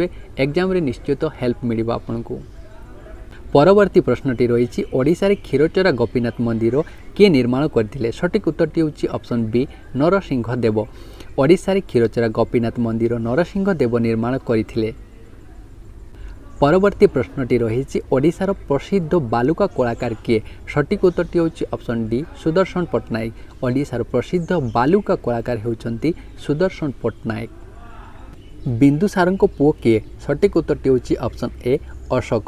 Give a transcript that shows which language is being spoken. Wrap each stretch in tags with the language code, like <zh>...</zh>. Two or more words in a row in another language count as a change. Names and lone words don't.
<or>ଏକ୍ଜାମ୍ରେ ନିଶ୍ଚିତ ହେଲ୍ପ ମିଳିବ ଆପଣଙ୍କୁ। ପରବର୍ତ୍ତୀ ପ୍ରଶ୍ନଟି ରହିଛି ଓଡ଼ିଶାରେ କ୍ଷୀରଚୋରା ଗୋପୀନାଥ ମନ୍ଦିର କିଏ ନିର୍ମାଣ କରିଥିଲେ? ସଠିକ୍ ଉତ୍ତରଟି ହେଉଛି ଅପସନ୍ ବି ନରସିଂହ ଦେବ। ଓଡ଼ିଶାରେ କ୍ଷୀରଚୋରା ଗୋପୀନାଥ ମନ୍ଦିର ନରସିଂହ ଦେବ ନିର୍ମାଣ କରିଥିଲେ। ପରବର୍ତ୍ତୀ ପ୍ରଶ୍ନଟି ରହି ଓଡ଼ିଶାର ପ୍ରସିଦ୍ଧ ବାଲୁକା କଳାକାର କିଏ ସଠିକ୍ ଉତ୍ତରଟି ହେଉଛି ଅପସନ୍ ଡି ସୁଦର୍ଶନ ପଟ୍ଟନାୟକ। ଓଡ଼ିଶାର ପ୍ରସିଦ୍ଧ ବାଲୁକା କଳାକାର ହେଉଛନ୍ତି ସୁଦର୍ଶନ ପଟ୍ଟନାୟକ। ବିନ୍ଦୁସାରଙ୍କ ପୁଅ କିଏ ସଠିକ୍ ଉତ୍ତରଟି ହେଉଛି ଅପସନ୍ ଏ ଅଶୋକ।</or>